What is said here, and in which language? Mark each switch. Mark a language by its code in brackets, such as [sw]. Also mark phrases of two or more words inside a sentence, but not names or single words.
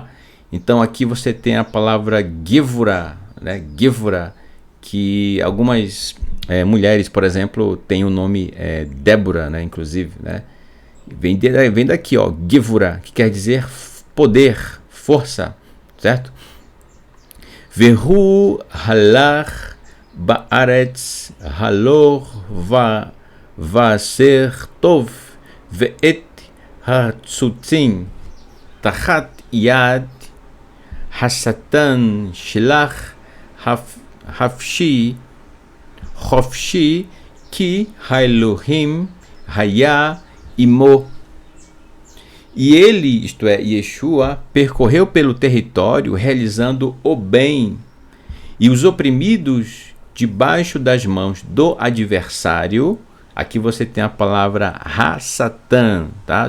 [pt] Então aqui você tem a palavra Givura, né? Givura, que algumas mulheres, por exemplo, têm o nome Débora, né? Inclusive, né? Vem daqui, ó, Givura, que quer dizer poder, força, certo? [he] והוא הלך בארץ הלוך ועשה טוב ואת הרצוצים תחת יד השטן שלח חפשי כי האלהים היה עמו. [pt] E ele, isto é, Yeshua, percorreu pelo território realizando o bem, e os oprimidos debaixo das mãos do adversário. Aqui você tem a palavra ha-satan, tá?